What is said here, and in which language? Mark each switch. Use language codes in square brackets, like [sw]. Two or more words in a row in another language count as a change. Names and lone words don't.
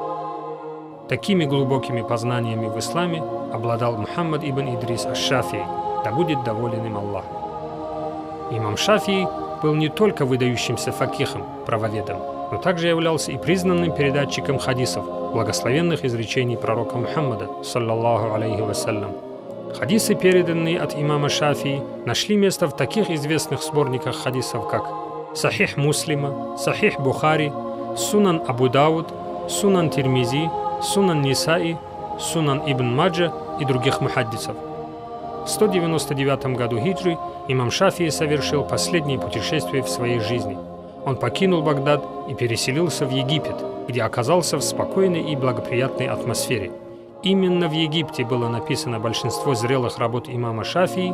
[ru] Такими глубокими познаниями в исламе обладал Мухаммад ибн Идрис аш-Шафии, да будет доволен им Аллах. Имам Шафии был не только выдающимся факихом, правоведом, но также являлся и признанным передатчиком хадисов, благословенных изречений пророка Мухаммада, [ar] صلى الله عليه وسلم. [ru] Хадисы, переданные от имама Шафии, нашли место в таких известных сборниках хадисов, как Сахих Муслима, Сахих Бухари, Сунан Абу Дауд, Сунан Тирмизи, Сунан Нисаи, Сунан Ибн Маджа и других мухаддисов. В 199 году хиджры имам Шафии совершил последнее путешествие в своей жизни. Он покинул Багдад и переселился в Египет, где оказался в спокойной и благоприятной атмосфере. Именно в Египте было написано большинство зрелых работ имама Шафии.